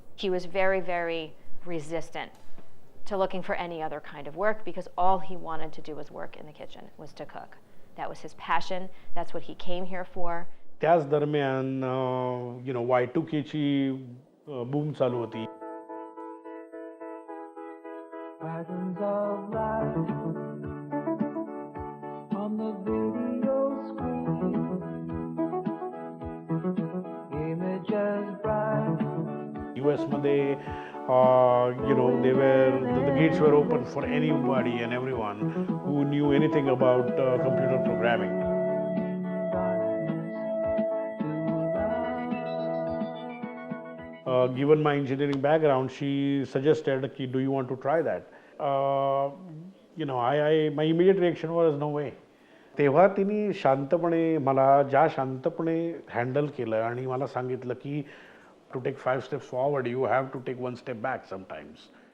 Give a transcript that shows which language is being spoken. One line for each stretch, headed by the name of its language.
English: He was very, very resistant to looking for any other kind of work because all he wanted to do was work in the kitchen, was to cook. That was his passion. That's what he came here for.
Marathi: त्याच दरम्यान Y2K ची boom चालू होती.
English: Patterns of life on the video screen, images bright. US मध्ये the gates were open for anybody and everyone who knew anything about computer programming. Given my engineering background, she suggested, do you want to try that? My immediate reaction was no way.
Marathi: तेव्हा तिने शांतपणे मला शांतपणे handle केलं आणि मला सांगितलं की
English: to take 5 steps forward, you have to take 1 step back sometimes.